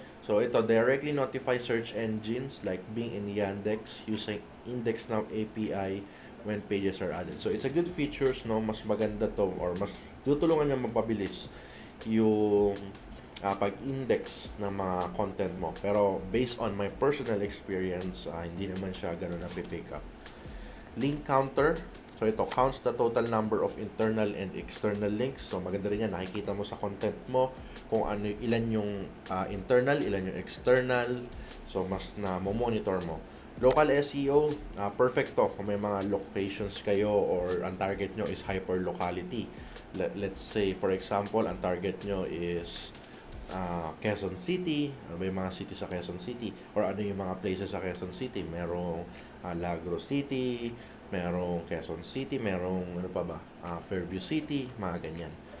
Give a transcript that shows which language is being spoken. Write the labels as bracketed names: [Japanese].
[English] So, ito directly notify search engines like Bing and Yandex using IndexNow API when pages are added. So, it's a good features, no? [Filipino] Mas maganda to or mas tutulungan niya mapabilis yung pag-index ng mga content mo. [English] Pero, based on my personal experience, [Filipino] hindi naman siya ganun na [English] pick up. Link counter. So, ito counts the total number of internal and external links. [Filipino] So, maganda rin yan. Nakikita mo sa content mo kung ano, ilan yung internal, ilan yung external. So, mas na monitor mo. Local SEO, perfect to kung may mga locations kayo or ang target nyo is hyperlocality. [English] Let's say, for example, [Filipino] ang target nyo [English] is Quezon City. [Filipino] Ano ba yung mga city sa Quezon City? Or ano yung mga places sa Quezon City? Merong Lagro City, merong Quezon City, merong ano pa ba? Fairview City, mga ganyan.